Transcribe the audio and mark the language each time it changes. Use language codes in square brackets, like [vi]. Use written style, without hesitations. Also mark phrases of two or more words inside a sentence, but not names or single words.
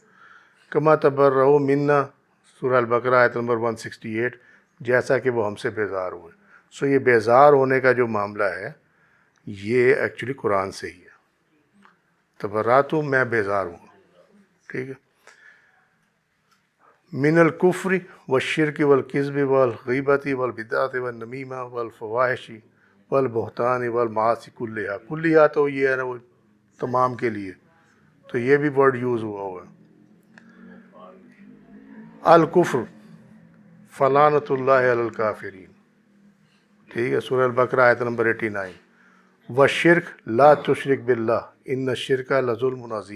[ar] کما تبرؤ منا، [ur] سورہ البقرہ آیت نمبر 168، جیسا کہ وہ ہم سے بیزار ہوئے. سو یہ بیزار ہونے کا جو معاملہ ہے یہ ایکچولی قرآن سے ہی ہے. تبرات، میں بیزار ہوں. ٹھیک ہے. [ar] من الکفر والشرک والکذب والغیبت والبدعۃ والنمیمہ والفواحش والبہتان والمعاصی کلیہا [ur] تو یہ ہے نا وہ تمام کے لیے، تو یہ بھی [en] word use [ur] ہوا ہوا ہے. [ar] الکفر فلعنۃ اللہ علی الکافرین. [ur] ٹھیک ہے. سورہ البقرہ آیت نمبر 89. [ar] والشرک لا تشرک باللہ ان الشرک لظلم عظیم.